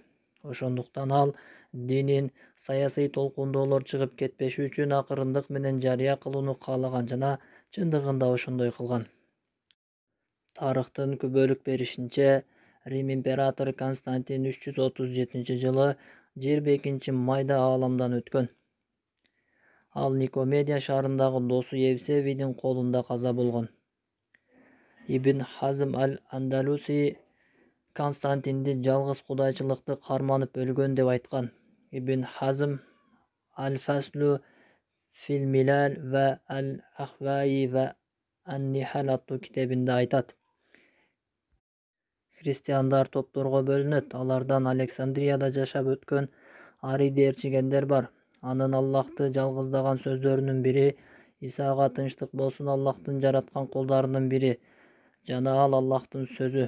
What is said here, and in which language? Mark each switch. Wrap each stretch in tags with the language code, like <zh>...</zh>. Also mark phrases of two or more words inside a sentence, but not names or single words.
<ky>Ошондуктан ал динин саясий толкундоолор чыгып кетпеши үчүн акырындык менен жарыя кылууну каалаган жана чындыгында ошондой кылган. Тарыхтын күбөлүк беришинче, Рим императору Константин 337-жылы 22-майда ааламдан өткөн. Ал Никомедия шаарындагы досу Евсевийдин колунда каза болгон. Ибн Хазм аль-Андалуси Константинди жалгыз кудайчылыкты карманып өлгөн деп айткан. Ибн Хазм аль-Фаслу фил Милал ва аль-Ахваи ва ан-Нихал аттуу китебинде айтат. Христиандар топторго бөлүнөт. Алардан Александрияда жашап өткөн Ариди ээрчигендер бар. Анын Аллахты жалгыздаган сөздөрүнүн бири Исага тынчтык болсун, Аллахтын жараткан колдарынын бири, жана ал Аллахтын сөзү.</ky>